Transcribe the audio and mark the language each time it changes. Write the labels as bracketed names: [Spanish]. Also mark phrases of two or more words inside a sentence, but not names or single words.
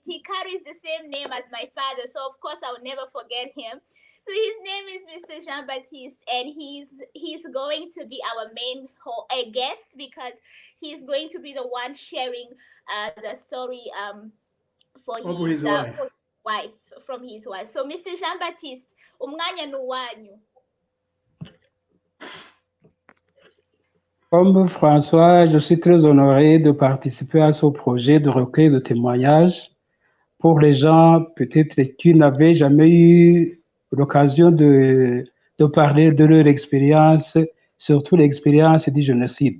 [English] He carries the same name as my father, so of course I will never forget him. So his name is Mr. Jean Baptiste, and he's going to be our main guest because he's going to be the one sharing the story Of his wife. for his wife from his wife. So Mr. [Rundi] Jean Baptiste, umwanya nuwanyu. [French] Comme François, je suis très honoré de participer à ce projet de recueil de témoignages pour les gens peut-être qui n'avaient jamais eu l'occasion de parler de leur expérience, surtout l'expérience du génocide.